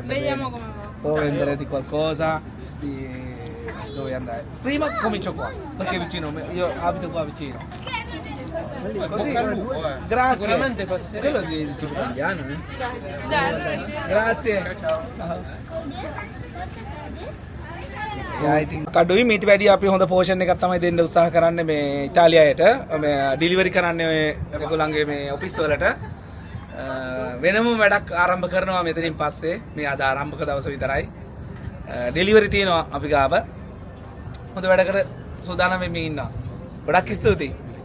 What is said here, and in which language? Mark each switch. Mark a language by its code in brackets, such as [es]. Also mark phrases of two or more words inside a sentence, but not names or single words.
[it] Vediamo bene. come va. Dove andare di qualcosa, di dove andare. Prima comincio qua, perché vicino, io abito qua vicino. Così, grazie. Sicuramente passeremo. Quello di cibo italiano, eh? Grazie. [si] කඩුයි මීට වැඩිය අපි හොඳ පෝෂන් එකක් තමයි දෙන්න උත්සාහ කරන්නේ මේ ඉතාලියාවට මේ ඩිලිවරි කරන්නේ ඔය ඒගොල්ලන්ගේ මේ ඔෆිස් වලට වෙනම වැඩක් ආරම්භ කරනවා මෙතනින් පස්සේ මේ අද ආරම්භක දවස විතරයි ඩෙලිවරි තියෙනවා අපි ගාව හොඳ වැඩකට සූදානම් වෙමින් ඉන්නවා ගොඩක් ස්තුතියි